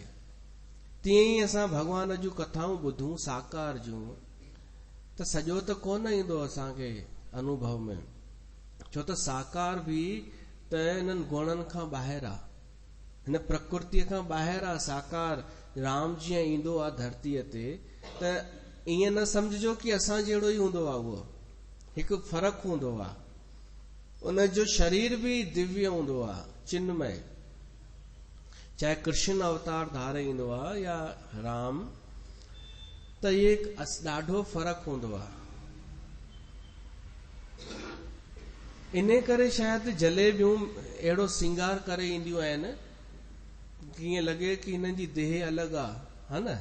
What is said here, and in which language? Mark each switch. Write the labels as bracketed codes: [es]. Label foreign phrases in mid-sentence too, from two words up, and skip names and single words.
[sd] तीअं ई असां भॻवान जूं कथाऊं ॿुधूं साकार जूं, त सॼो त कोन ईंदो असांखे अनुभव में, छो त साकार बि त हिननि गुणनि खां ॿाहिरि आहे, हिन प्रकृतिअ खां ॿाहिरि आहे। साकार राम जीअं ईंदो आहे धरतीअ ते, त ईअं न समझिजो कि असां जहिड़ो ई हूंदो आहे, उहो हिकु फ़र्क़ु हूंदो आहे। उनजो शरीर बि दिव्य हूंदो आहे, चिन्मय। चाहे कृष्ण अवतार धारे ईंदो आहे या राम, त इहे ॾाढो फ़र्क़ु हूंदो आहे। इन करे शायदि जलेबियूं अहिड़ो सिंगार करे ईंदियूं आहिनि कि ईअं लॻे कि हिननि जी देह अलॻि आहे, हा न?